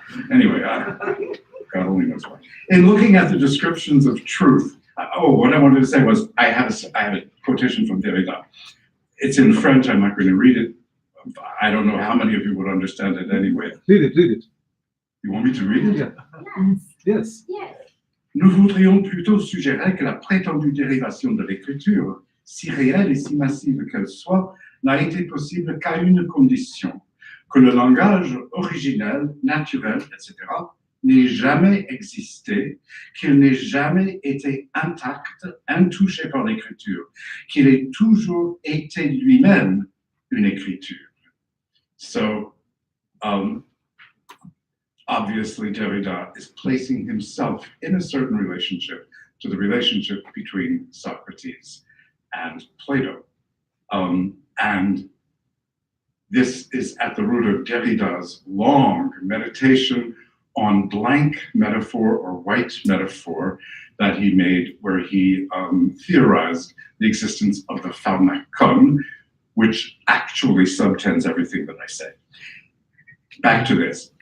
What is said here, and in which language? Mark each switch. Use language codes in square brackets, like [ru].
[en] Anyway, God only knows why. In looking at the descriptions of truth, what I wanted to say was I have a quotation from Derrida. It's in French, I'm not going to read it. I don't know how many of you would understand it anyway. Read it. You want me to read it? Yeah. Yes. [fr] Nous voudrions plutôt suggérer que la prétendue dérivation de l'écriture, si réelle et si massive qu'elle soit, n'a été possible qu'à une condition, que le langage originel, naturel, etc., n'ait jamais existé, qu'il n'ait jamais été intact, intouché par l'écriture, qu'il ait toujours été lui-même une écriture. [en] So, obviously, Derrida is placing himself in a certain relationship to the relationship between Socrates and Plato. And this is at the root of Derrida's long meditation on blank metaphor or white metaphor that he made, where he theorized the existence of the pharmakon, which actually subtends everything that I say. Back to this.